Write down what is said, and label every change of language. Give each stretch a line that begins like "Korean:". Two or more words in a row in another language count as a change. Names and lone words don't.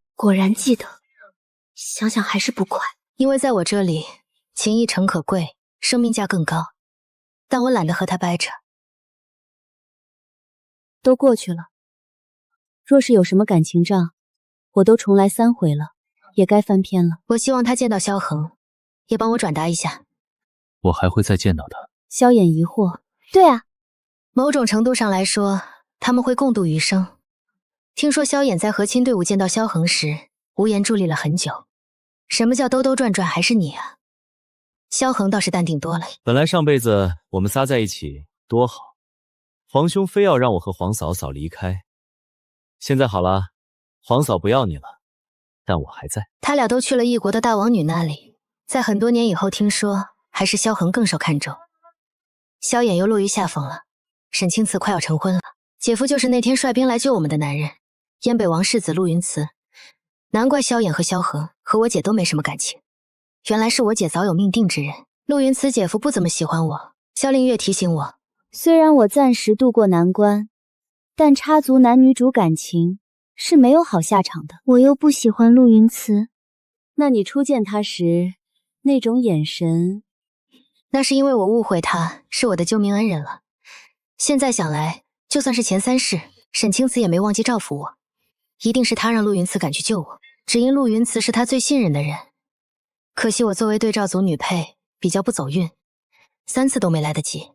Chinese: 果然記得，想想還是不快。因為在我這裡，情義誠可貴，生命價更高。但我懶得和他掰扯。都過去了。若是有什麼感情賬，我都重來3回了，也該翻篇了。我希望他見到蕭恆，也幫我轉達一下。我還會再見到他。蕭衍疑惑。對啊，某種程度上來說，他們會共度餘生。聽說蕭衍在和親隊伍見到蕭恆時，無言佇立了很久。什麼叫兜兜轉轉還是你啊？蕭恆倒是淡定多了。本來上輩子我們仨在一起多好，皇兄非要讓我和皇嫂嫂離開。現在好了，皇嫂不要你了，但我還在。他倆都去了異國的大王女那裡，在很多年以後聽說，還是蕭恆更受看重。蕭衍又落於下風了，沈清慈快要成婚了，姐夫就是那天率兵來救我們的男人，燕北王世子陸雲慈。難怪蕭衍和蕭恆和我姐都沒什麼感情，原來是我姐早有命定之人。陸雲慈姐夫不怎麼喜歡我，蕭凌月提醒我，雖然我暫時渡過難關，但插足男女主感情是沒有好下場的。我又不喜歡陸雲慈。那你初見他時那種眼神，那是因為我誤會他是我的救命恩人了。現在想來，就算是前3世，沈清慈也沒忘記照拂我，一定是他讓陸雲慈趕去救我，只因陸雲慈是他最信任的人。可惜我作為對照組女配比較不走運，3次都沒來得及。